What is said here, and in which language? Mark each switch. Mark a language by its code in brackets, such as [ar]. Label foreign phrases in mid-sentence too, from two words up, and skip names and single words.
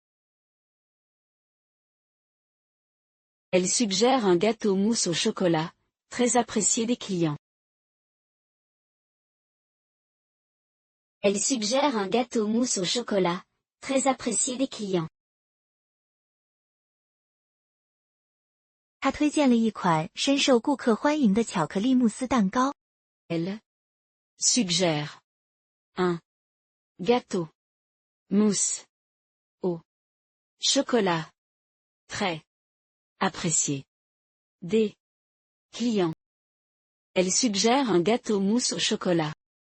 [fr] Elle suggère un gâteau mousse au chocolat, très apprécié des clients. Elle suggère un gâteau mousse au chocolat, très apprécié des clients. [zh] 他推荐了一款深受顾客欢迎的巧克力慕斯蛋糕。 [fr] Elle suggère un gâteau mousse au chocolat, très apprécié des clients. Elle suggère un gâteau mousse au chocolat.